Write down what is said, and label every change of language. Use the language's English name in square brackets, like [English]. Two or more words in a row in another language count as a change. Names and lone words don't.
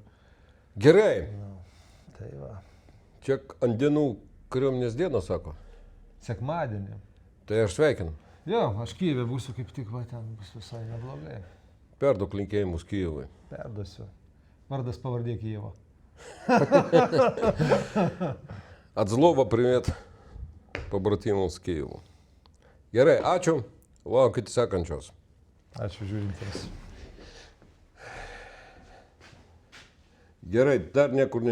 [Lithuanian] Gerai. Tai va. Čia ant dienų kariuomenės dieną, sako. Sekmadienį. Tai aš sveikinu. Jo, aš Kyjeve būsiu kaip tik, va, ten bus visai neblogai. Perduok linkėjimus Kyjevui. Perduosiu. Vardas pavardė Kyjevo. [Ukrainian] От злого привет побратимам з Києву. [Lithuanian] Gerai, ačiū. Laukite sekančios. Ačiū žiūrintiems. Gerai, dar niekur